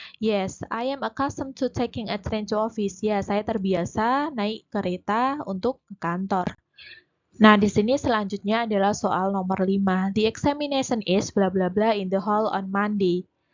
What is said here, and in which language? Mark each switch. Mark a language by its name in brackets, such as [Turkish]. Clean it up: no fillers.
[English] Yes, I am accustomed to taking a train to office. [Indonesian] Ya, saya terbiasa naik kereta untuk ke kantor. Nah, di sini selanjutnya adalah soal nomor 5. [English] The examination is bla bla bla in the hall on Monday.